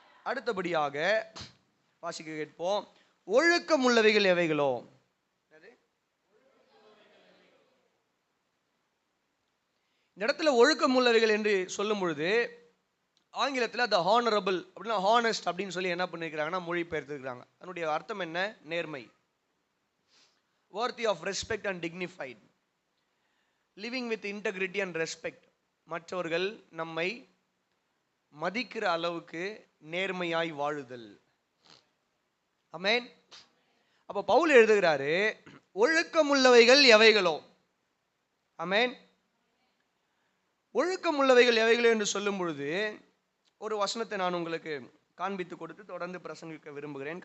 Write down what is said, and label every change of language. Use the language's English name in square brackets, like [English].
[Tamil] அடுத்தபடியாக வாசிக்க கேட்போம். ஒழுக்கம் உள்ளவைகள் எவைகளோ. இந்த இடத்துல ஒழுக்கம் உள்ளவைகள் என்று சொல்லும் பொழுது ஆங்கிலத்தில் த ஹானரபிள் அப்படின்னா ஹானஸ்ட் அப்படின்னு சொல்லி என்ன பண்ணிருக்கிறாங்கன்னா மொழிபெயர்த்திருக்கிறாங்க. அதனுடைய அர்த்தம் என்ன? நேர்மை. [English] worthy of respect and dignified, living with integrity and respect. [Tamil] மற்றவர்கள் நம்மை மதிக்கிற அளவுக்கு நேர்மையாய் வாழுதல். ஆமென். அப்ப பவுல் எழுதுகிறாரு, ஒழுக்கம் உள்ளவைகள் எவைகளோ. ஆமென். ஒழுக்கம் உள்ளவைகள் எவைகளோ என்று சொல்லும் பொழுது ஒரு வசனத்தை நான் உங்களுக்கு காண்பித்து கொடுத்து தொடர்ந்து பிரசங்கிக்க விரும்புகிறேன்.